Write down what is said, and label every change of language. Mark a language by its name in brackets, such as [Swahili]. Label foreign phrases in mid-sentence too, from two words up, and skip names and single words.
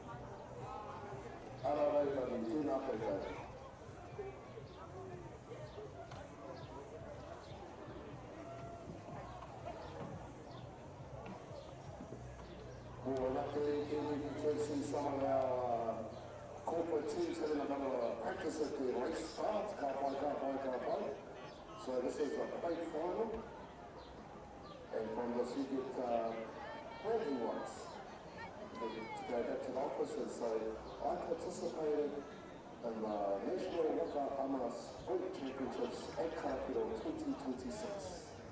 [English] Turn up Well, luckily, we can see some of our corporate teams having a bit of practice at the race start. [Māori] Ka-pai. [English] So this is a plate final. And from this you get bragging rights to go back to the office and say, I participated in the National Whakaata Māori Sport Championships at Kapiro 2026.